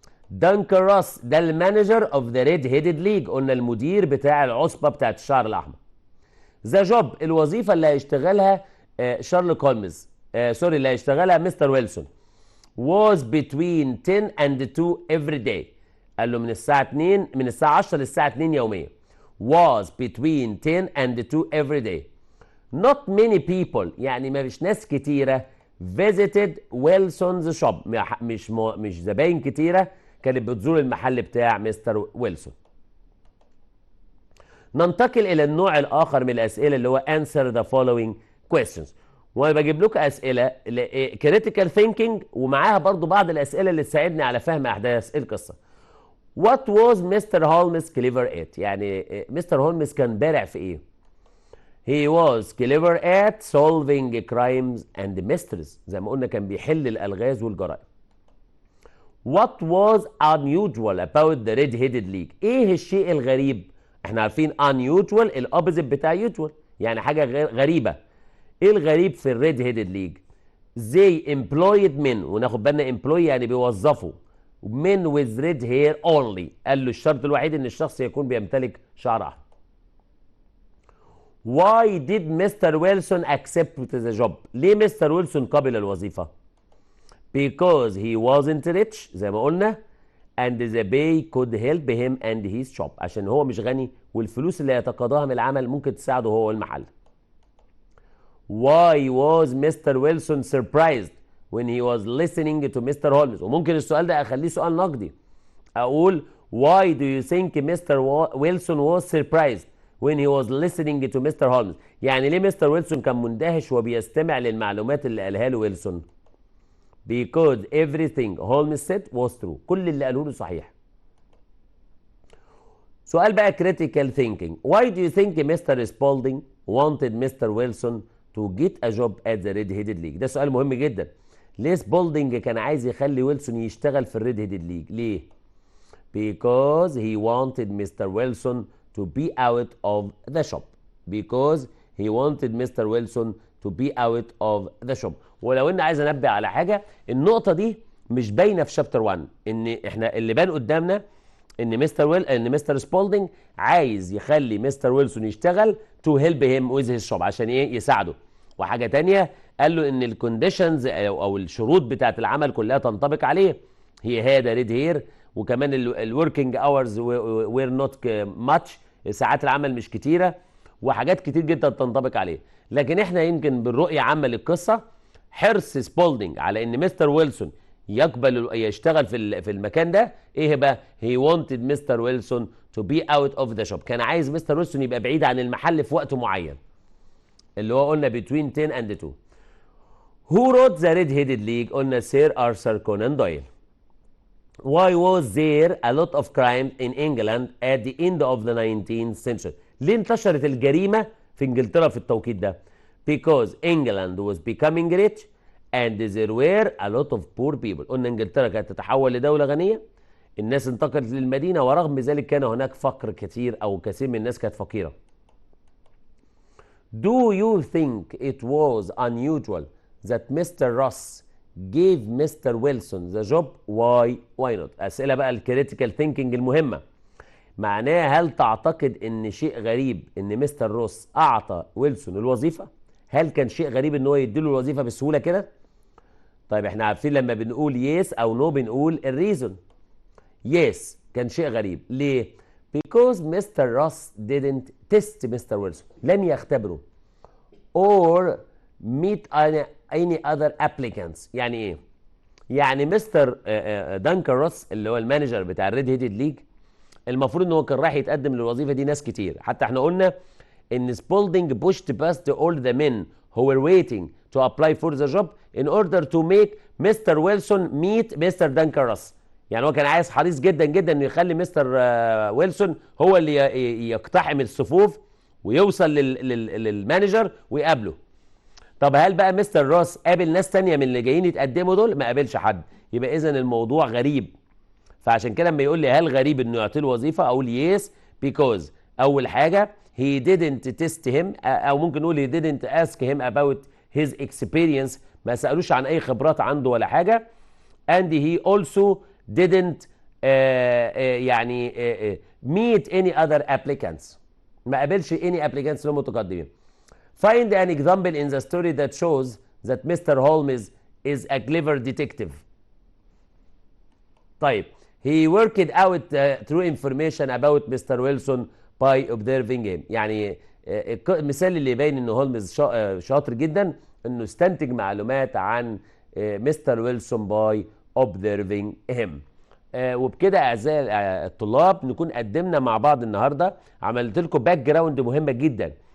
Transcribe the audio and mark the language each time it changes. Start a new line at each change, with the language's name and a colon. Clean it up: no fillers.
Arabic: دانكروس ده المانجر اوف ذا ريد هيدد ليج، قلنا المدير بتاع العصبه بتاعت الشعر الاحمر. ذا جوب الوظيفه اللي هيشتغلها شارلوك هولمز، سوري اللي هيشتغلها مستر ويلسون،
English: was between 10 and 2 every day،
Arabic: قال له من الساعه 2 من الساعه 10 للساعه 2 يوميا.
English: was between 10 and 2 every day. not many people،
Arabic: يعني ما فيش ناس كتيره
English: visited Wilson's shop،
Arabic: مش زباين كتيره كانت بتزور المحل بتاع مستر ويلسون. ننتقل الى النوع الاخر من الاسئله اللي هو
English: answer the following questions.
Arabic: وانا بجيب لكم اسئله كريتيكال ثينكينج ومعاها برضو بعض الاسئله اللي تساعدني على فهم احداث القصه.
English: What was Mr. Holmes clever at؟
Arabic: يعني مستر هولمز كان بارع في ايه؟
English: He was clever at solving crimes and mysteries.
Arabic: زي ما قلنا كان بيحل الالغاز والجرائم.
English: What was unusual about the red-headed league؟
Arabic: ايه الشيء الغريب؟ احنا عارفين unusual الاوبوزيت بتاع usual، يعني حاجه غريبه. ايه الغريب في الريد-هيدد ليج؟
English: they employed men،
Arabic: وناخد بالنا employ يعني بيوظفوا
English: men with red hair only.
Arabic: قال له الشرط الوحيد ان الشخص يكون بيمتلك شعر احمر.
English: Why did Mr. Wilson accept the job؟
Arabic: ليه مستر ويلسون قبل الوظيفة؟
English: Because he wasn't rich زي ما قلنا and the pay could help him and his shop.
Arabic: عشان هو مش غني والفلوس اللي يتقاضاها من العمل ممكن تساعده هو والمحل.
English: Why was Mr. Wilson surprised when he was listening to Mr.
Arabic: Holmes؟ وممكن السؤال ده اخليه سؤال نقدي. اقول
English: Why do you think Mr. Wilson was surprised when he was listening to Mr.
Arabic: Holmes؟ يعني ليه مستر ويلسون كان مندهش وبيستمع للمعلومات اللي قالها له ويلسون؟
English: Because everything Holmes said was true.
Arabic: كل اللي قاله له صحيح. سؤال بقى
English: critical thinking. Why do you think Mr. Spalding wanted Mr. Wilson to get a job at the red-headed league؟
Arabic: ده سؤال مهم جدا. ليه سبولدنج كان عايز يخلي ويلسون يشتغل في الريد-هيدد ليج؟ ليه؟
English: Because he wanted Mr. Wilson to be out of the shop. Because he wanted Mr. Wilson to be out of the shop.
Arabic: ولو ان عايز انبه على حاجه، النقطه دي مش باينه في شابتر 1. ان احنا اللي بان قدامنا ان مستر سبولدنج عايز يخلي مستر ويلسون يشتغل تو هيلب هيم ويز هيز شوب، عشان ايه؟ يساعده. وحاجه تانية قال له ان الكونديشنز او الشروط بتاعت العمل كلها تنطبق عليه. هي هاد ريد هير، وكمان الوركينج اورز وير نوت ماتش، ساعات العمل مش كتيره، وحاجات كتير جدا تنطبق عليه. لكن احنا يمكن بالرؤيه عامه للقصه حرص سبولدنج على ان مستر ويلسون يقبل يشتغل في المكان ده. ايه بقى؟
English: he wanted Mr. Wilson to be out of the shop.
Arabic: كان عايز مستر ويلسون يبقى بعيد عن المحل في وقت معين اللي هو قلنا
English: between 10 and 2. Who wrote the red-headed league؟
Arabic: قلنا سير آرثر كونان دويل.
English: Why was there a lot of crime in England at the end of the 19th century؟
Arabic: ليه انتشرت الجريمة في انجلترا في التوقيت ده؟
English: Because England was becoming rich and there were a lot of poor people.
Arabic: قلنا انجلترا كانت تتحول لدولة غنية، الناس انتقلت للمدينة، ورغم ذلك كان هناك فقر كثير او كثير من الناس كانت فقيرة.
English: Do you think it was unusual that Mr. Ross gave Mr. Wilson the job؟ Why not؟
Arabic: أسئلة بقى الكريتيكال ثينكينج المهمة. معناها هل تعتقد ان شيء غريب ان مستر روس اعطى ويلسون الوظيفة؟ هل كان شيء غريب ان هو يديله الوظيفة بسهولة كده؟ طيب احنا عارفين لما بنقول يس او نو بنقول الريزون. يس كان شيء غريب. ليه؟
English: Because Mr. Ross didn't test Mr. Wilson.
Arabic: لم يختبره.
English: Or meet any other applicants.
Arabic: يعني ايه؟ يعني مستر دانكن روس اللي هو المانجر بتاع الريد هيدد ليج، المفروض ان هو كان رايح يتقدم للوظيفه دي ناس كتير. حتى احنا قلنا ان سبولدنج
English: pushed past all the men who were waiting to apply for the job in order to make Mr. Wilson meet Mr. Duncan Ross.
Arabic: يعني هو كان عايز حريص جدا جدا انه يخلي مستر ويلسون هو اللي يقتحم الصفوف ويوصل للمانجر ويقابله. طب هل بقى مستر روس قابل ناس تانية من اللي جايين يتقدموا دول؟ ما قابلش حد. يبقى اذا الموضوع غريب. فعشان كده لما يقول لي هل غريب انه يعطيه الوظيفه، اقول يس because اول حاجه
English: he didn't test him،
Arabic: او ممكن نقول
English: he didn't ask him about his experience،
Arabic: ما سالوش عن اي خبرات عنده ولا حاجه.
English: and he also didn't يعني meet any other applicants،
Arabic: ما قابلش
English: any applicants
Arabic: اللي متقدمين.
English: Find an example in the story that shows that Mr. Holmes is a clever detective.
Arabic: طيب
English: he worked out true information about Mr. Wilson by observing him.
Arabic: يعني المثال اللي يبين ان هولمز شاطر جدا انه استنتج معلومات عن مستر ويلسون by observing him. وبكده اعزائي الطلاب نكون قدمنا مع بعض النهارده، عملت لكم باك جراوند مهمه جدا